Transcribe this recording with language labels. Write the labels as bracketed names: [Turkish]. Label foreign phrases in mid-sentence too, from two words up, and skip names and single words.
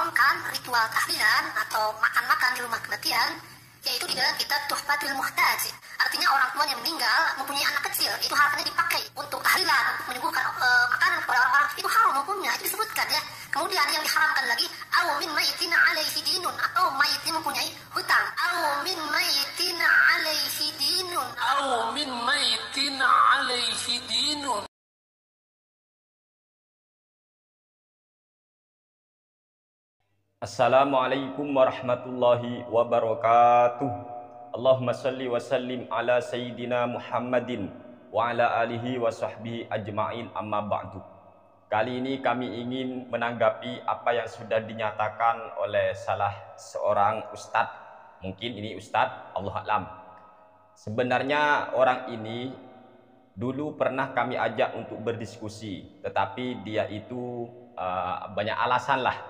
[Indonesian] melakukan ritual tahlilan atau makan-makan di rumah kematian, yaitu di dalam kitab Tuhfatul Muhtaj. Artinya orang tuanya meninggal mempunyai anak kecil, itu hartanya dipakai untuk tahlilan, untuk menyuguhkan makanan kepada orang-orang, itu haram hukumnya, itu disebutkan ya. Kemudian yang diharamkan lagi, [Arabic] أو من ميت عليه دين, [Indonesian] atau mayit yang mempunyai hutang. [Arabic] أو من ميت عليه دين. أو من ميت عليه دين. السلام عليكم ورحمة الله وبركاته. اللهم صل وسلم على سيدنا محمد وعلى آله وصحبه أجمعين، أما بعد. [Indonesian] Kali ini kami ingin menanggapi apa yang sudah dinyatakan oleh salah seorang ustadz. Mungkin ini ustadz, [Arabic] الله أعلم. [Indonesian] Sebenarnya orang ini dulu pernah kami ajak untuk berdiskusi, tetapi dia itu banyak alasan lah.